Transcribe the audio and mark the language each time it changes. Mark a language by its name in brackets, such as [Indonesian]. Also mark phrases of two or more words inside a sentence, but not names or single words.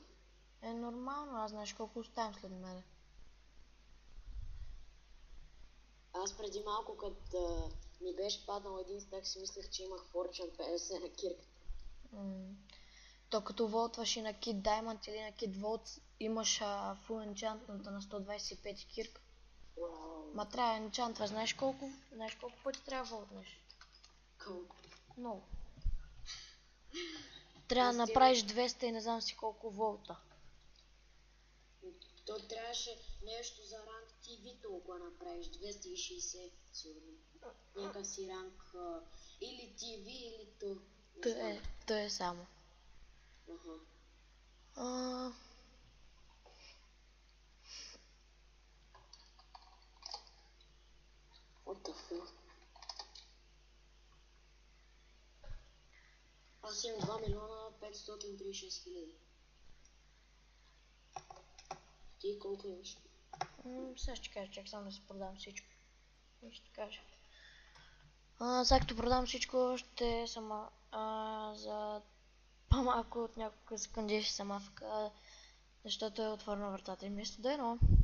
[Bulgarian] Е нормално, аз знаеш колко оставям след мене. Аз преди малко, като ми беше паднал един стак, си мислех, че имах Fortune 50 на кирката. То като волтваш и на Kid Diamond или на Kid Vault, имаш [English] full enchantment [Bulgarian] на 125 кирка. Вау. Ма трябва да енчантваш, знаеш колко пъти трябва да волтнеш? Колко? Много. Трябва да направиш 200 и не знам си колко волта. То трябваше нещо за ранг TV толкова направиш, 260 сигурно. Някакъв си ранг или TV или то. То е само. [English] What the fuck? [Bulgarian] Аз имам 2 милиона 536 хиляди. Ти колко имаш? Сега ще кажа, чак само да си продам всичко. И ще кажа. Сега като продам всичко, ще съм за по-малко от няколко секунди ще съм авка, защото е отворена вратата и ми е студено.